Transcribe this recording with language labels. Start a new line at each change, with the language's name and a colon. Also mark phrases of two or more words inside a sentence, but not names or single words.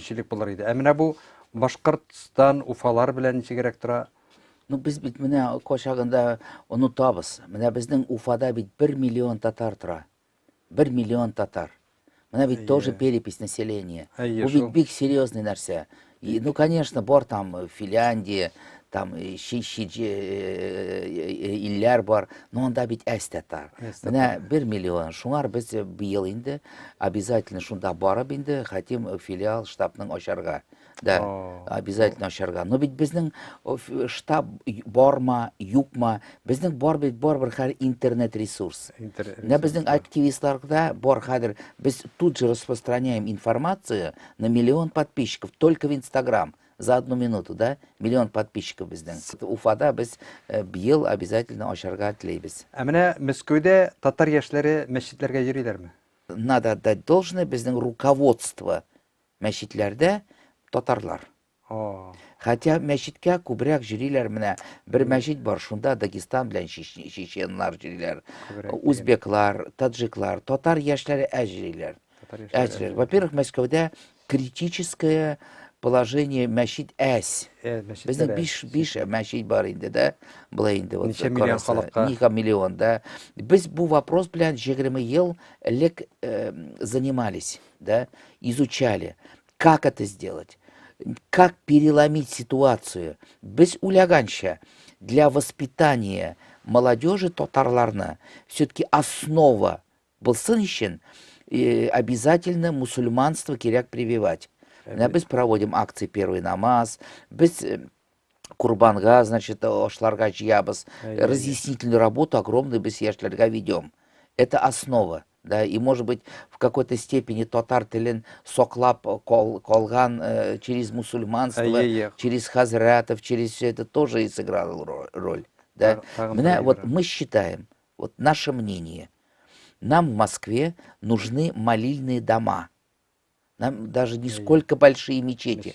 Tatar: Ә менә бу Башкортстан, Уфалар белән ничегрәк тора? Ну, без бит менә качагында онытабыз. Менә безнең Уфада бит 1 миллион татар тора. 1 миллион татар. Менә бит тоже
Russian: перепись населения.
Tatar: Әйе, Бу шул. бит бик серьезный нәрсә. Ну, конечно, бар там Финляндия, там илләр бар, но анда бит әз татар. Менә 1 миллион. Шуңар без быел инде обязательно шунда барып инде
Russian: хотим филиал
Tatar: штабның ачарга. Да, обязательно ачарга. Но бит безнең штаб барма, юкма, безнең бар бит бар хәл интернет ресурс. Менә безнең активистларда бар хәзер без
Russian: тут же распространяем информацию на 1 миллион подписчиков только в Инстаграм. За 1 минуту, да? 1 миллион подписчиков безден.
Tatar: Уфада без быел обязательно ачарга теләйбез. Ә менә Мәскәүдә татар яшьләре мәчетләргә йөриләрме?
Russian: Надо отдать должное безнең руководство
Tatar: мәчетләрдә татарлар. Хотя мәчеткә күбрәк йөриләр менә. Бер мәчет бар, шунда Дагестан белән чеченнар йөриләр. Узбеклар, таджиклар, татар яшьләре йөриләр. Во-первых, Мәскәүдә
Russian: критическое положение
Tatar: мәчет әз. Безнең 5 мәчет бар инде, да? Булай инде вот. Ничә миллион халыкка? Ничә миллион, да? Без бу вопрос белән 20 ел элек занимались, да?
Russian: Изучали, как это сделать, как переломить ситуацию.
Tatar: Без уйлаганча
Russian: для воспитания молодежи
Tatar: татарларны
Russian: все-таки основа
Tatar: булсын өчен
Russian: обязательно мусульманство
Tatar: кирәк прививать.
Russian: Біз проводим акции «Первый намаз»,
Tatar: біз Курбанга,
Russian: значит,
Tatar: ашларга жиябыз,
Russian: разъяснительную работу огромную
Tatar: біз яшьләргә
Russian: ведем. Это основа. Да, и, может быть, в какой-то степени
Tatar: татар телен соклап калган
Russian: через мусульманство, через хазратов, через все это тоже и сыграло роль. Да? Вот мы считаем, вот наше мнение, нам в Москве нужны молильные дома. Нам даже не сколько большие мечети.